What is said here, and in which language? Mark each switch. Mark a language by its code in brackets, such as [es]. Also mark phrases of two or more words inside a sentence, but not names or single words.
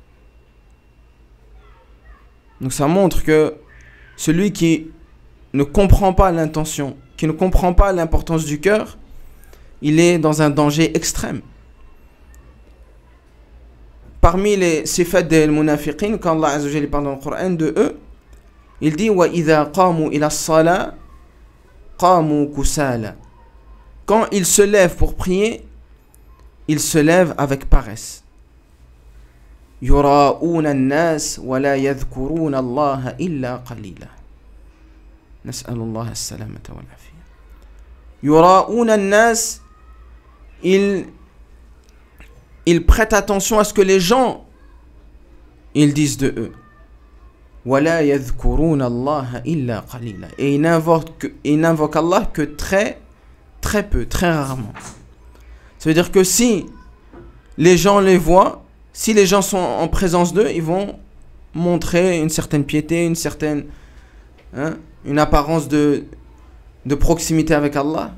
[fr] Donc ça montre que celui qui ne comprend pas l'intention, qui ne comprend pas l'importance du cœur, il est dans un danger extrême. Parmi les sifat des munafiqin, quand [ar] الله عز وجل [fr] parle dans le Coran de eux, il dit [ar] وإذا قاموا إلى الصلاة قاموا كسالى. [fr] Quand ils se lèvent pour prier, ils se lèvent avec paresse. [ar] يراءون الناس ولا يذكرون الله إلا قليلا. نسأل الله السلامة والعافية. يراءون الناس, [fr] ils prêtent attention à ce que les gens ils disent de eux. [ar] ولا يذكرون الله إلا قليلا. [fr] Et ils n'invoquent Allah que très peu, très rarement. Ça veut dire que si les gens les voient, si les gens sont en présence d'eux, ils vont montrer une certaine piété, une apparence de proximité avec Allah.